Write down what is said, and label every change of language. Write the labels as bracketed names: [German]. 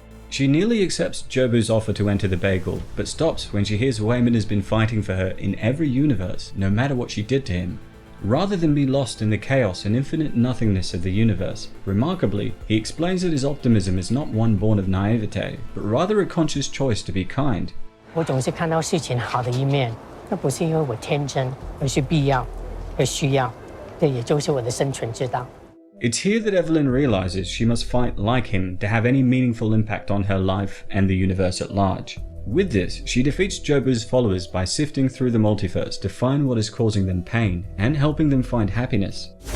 [English] She nearly accepts Jobu's offer to enter the bagel, but stops when she hears Waymond has been fighting for her in every universe, no matter what she did to him. Rather than be lost in the chaos and infinite nothingness of the universe, remarkably, he explains that his optimism is not one born of naivete, but rather a conscious choice to be kind. [Chinese] 我总是看到事情好的一面，那不是因为我天真，而是必要，而需要，这也就是我的生存之道。 [English] It's here that Evelyn realizes she must fight like him to have any meaningful impact on her life and the universe at large. With this, she defeats Jobu's followers by sifting through the multiverse to find what is causing them pain and helping them find happiness.